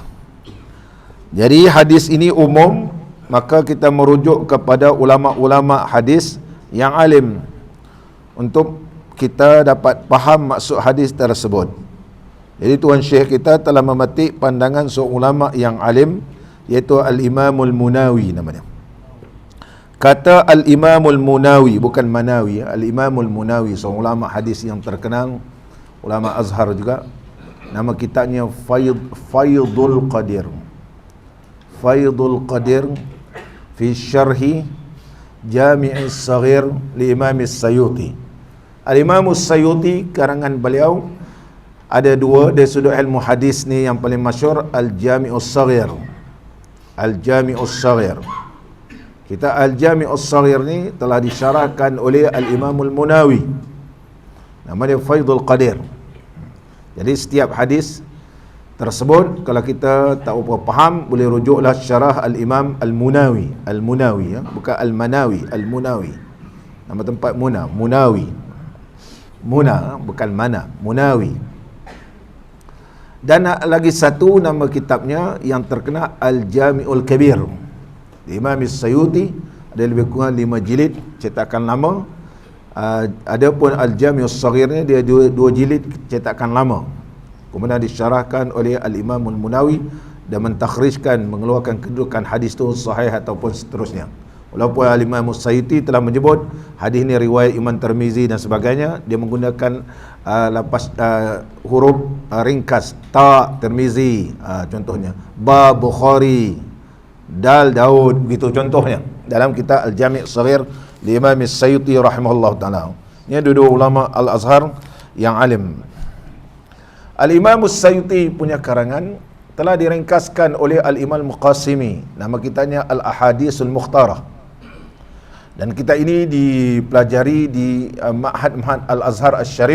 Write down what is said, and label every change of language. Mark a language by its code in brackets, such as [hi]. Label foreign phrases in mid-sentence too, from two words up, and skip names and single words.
[ms] Jadi hadis ini umum, maka kita merujuk kepada ulama-ulama hadis yang alim untuk kita dapat faham maksud hadis tersebut. Jadi Tuan Syekh kita telah memetik pandangan seorang ulama yang alim, iaitu Al-Imamul Munawi namanya. Kata Al-Imamul Munawi, bukan Manawi, Al-Imamul Munawi, seorang ulama hadis yang terkenal, ulama Azhar juga. Nama kitabnya Faidul Qadir. Faidul Qadir fi syarhi Jami' As-Saghir li Imam As-Sayuti. Al-Imam As-Sayuti, karangan beliau ada dua dari sudut ilmu hadis ni. Yang paling masyhur Al-Jami' As-Saghir. Al-Jami' As-Saghir. Kita Al-Jami' As-Saghir ni telah disyarahkan oleh Al-Imam Al-Munawi. Nama dia Faidul Qadir. Jadi setiap hadis tersebut kalau kita tak apa faham, boleh rujuklah syarah Al-Imam Al-Munawi. Al-Munawi, ya? Bukan Al-Manawi, Al-Munawi. Nama tempat Muna, Munawi. Muna, bukan mana, Munawi. Dan lagi satu nama kitabnya yang terkenal Al-Jami'ul Kabir. Imam As-Sayuti ada lebih kurang 5 jilid cetakan lama. Adapun Al-Jami'us Saghir ni dia 2 jilid cetakan lama. Kemudian disyarahkan oleh Al-Imam Al-Munawi dan mentakhrijkan, mengeluarkan kedudukan hadis tu sahih ataupun seterusnya. Walaupun Al-Imam As-Sayuti telah menyebut hadis ni riwayat Imam Tirmizi dan sebagainya, dia menggunakan lapas huruf ringkas ta Tirmizi, contohnya ba Bukhari, dal Daud, begitu contohnya dalam kitab Al-Jami' As-Saghir li Imam As-Sayuti [ar] رحمه الله تعالى. [ms] Ini dua ulama Al-Azhar yang alim. Al-Imam As-Sayuti punya karangan telah diringkaskan oleh Al-Imam Al-Muqasimi. Nama kitabnya Al-Ahadisul Mukhtarah. Dan kita ini dipelajari di Ma'had Al-Azhar Al-Sharif.